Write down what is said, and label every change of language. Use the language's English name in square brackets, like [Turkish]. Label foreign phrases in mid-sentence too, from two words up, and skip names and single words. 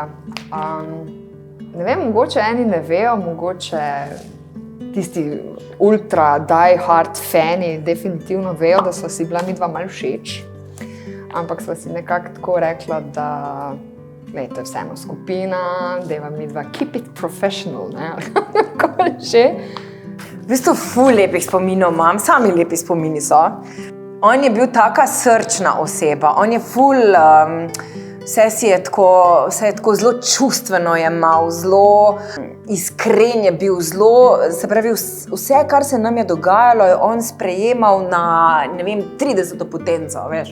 [Slovenian] Ne vem, mogoče eni ne vejo, mogoče tisti ultra [English] die hard [Slovenian] fani definitivno vejo, da so si bila midva malo všeč. Ampak sva si nekako tako rekla, da to je vseeno skupina, deva midva [English] keep it professional, [Slovenian] ne? Kako že? V bistvu ful lepih spominov imam, sami lepi spomini so. On je bil taka srčna oseba, on je ful, vse je tako zelo čustveno jemal, zelo iskren je bil, se pravi, vse, kar se nam je dogajalo, je on sprejemal na, ne vem, 30 potenco, veš.